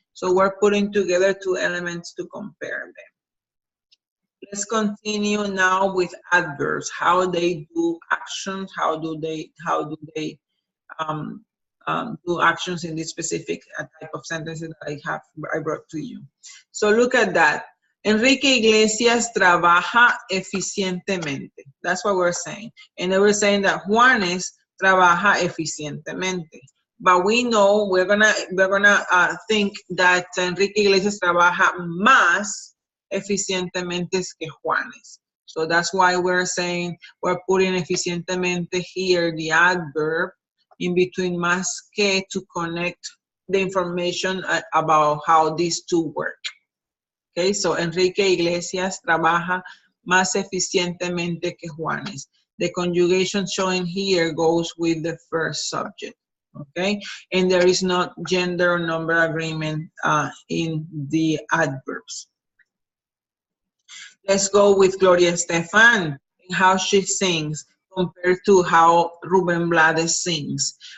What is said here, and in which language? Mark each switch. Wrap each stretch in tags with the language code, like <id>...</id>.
<en>So we're putting together two elements to compare them. Let's continue now with adverbs, how they do actions, how do they do actions in this specific type of sentences that I brought to you. So look at that.</en> <es>Enrique Iglesias trabaja eficientemente.</es> <en>That's what we're saying. And then we're saying that Juanes</en> <es>trabaja eficientemente.</es> <en>But we know we're gonna think that</en> <es>Enrique Iglesias trabaja más eficientemente que Juanes.</es> <en>So that's why we're saying we're putting eficientemente here, the adverb, in between más que to connect the information about how these two work. Okay, so</en> <es>Enrique Iglesias trabaja más eficientemente que Juanes.</es> <en>The conjugation showing here goes with the first subject. Okay, and there is no gender or number agreement in the adverbs. Let's go with Gloria Estefan and how she sings compared to how Rubén Blades sings.</en>